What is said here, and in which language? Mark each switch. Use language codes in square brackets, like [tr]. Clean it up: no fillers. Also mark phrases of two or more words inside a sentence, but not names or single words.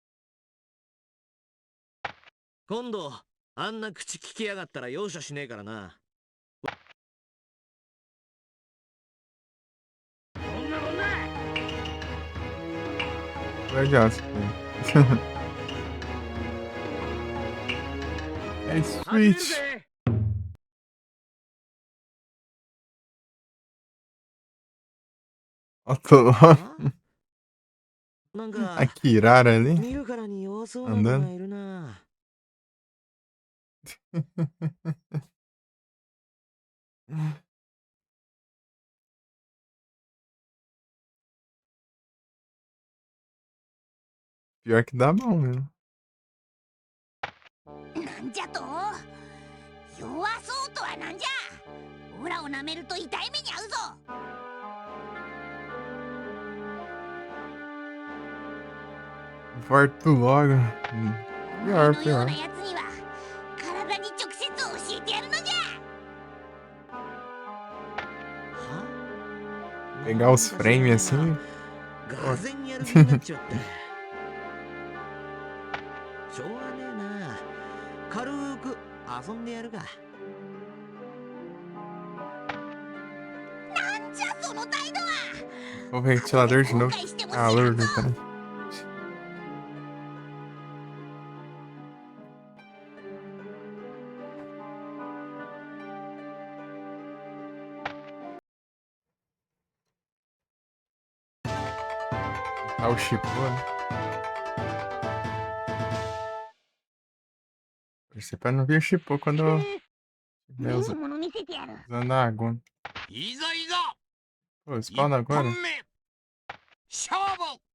[ja] 今度あんな口聞きやがったら容赦しねえからな。そんなもんだ [pt] Legal isso aqui. É Switch. Ó, tô a Kirara ali. [ja] 見るからに弱そうなのがいるな。 [pt] Pior que dá bom mesmo. [ja] なんじゃと弱そうとはなんじゃオラを舐めると痛い目に遭うぞ [pt] forte logo. [ja] お [pt] Pior, [ja] 前のよう [pt] pior. [ja] なやつには体に直接教えてやるのじゃ。 [pt] Pegar os frames assim. [ja] がぜんやる気になっちまったしょうがねえな軽く遊んでやるかなんじゃその態度は。 [pt] O ventilador de novo. [ja] 後悔しても [pt] Calor [ja] 知ら [pt] do [ja] んぞ。 [pt] trem. Ah, o Chipo, né? Torcer pra não vir o Chipo quando eu [ja] い [pt] estiver [ja] いもの見せてやる。 [pt] usando a água. [ja] いざいざ [pt] Pô, [ja] 一 [pt] spawn [ja] 本 [pt] agora? [ja] 目勝負